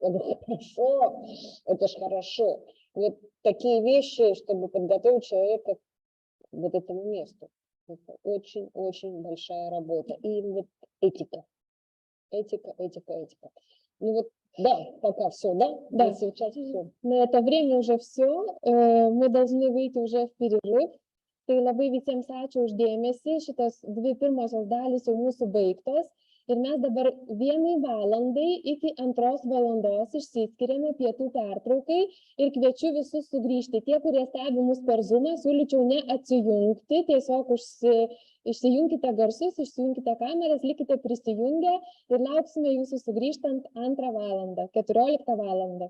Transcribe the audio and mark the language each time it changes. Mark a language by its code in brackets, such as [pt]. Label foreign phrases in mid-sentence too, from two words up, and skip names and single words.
[ru] Я говорю, хорошо, это ж хорошо. Вот такие вещи, чтобы подготовить человека к вот этому месту. Это очень-очень большая работа. И вот этика. Этика. Ну вот, да, пока все, да? Да. Сейчас все. На это время уже все. Мы должны выйти уже в перерыв. [lt] Tai labai visiems ačiū už dėmesį. Šitos dvi pirmosios dalys jau mūsų baigtos. Ir mes dabar 1 valandai iki 2 valandos išsiskiriame pietų pertraukai ir kviečiu visus sugrįžti. Tie, kurie stebi mus per Zoomą, siūlyčiau neatsijungti, tiesiog išsijunkite garsus, išsijunkite kameras, likite prisijungę ir lauksime jūsų sugrįžtant 2 valandą, 14 valandą.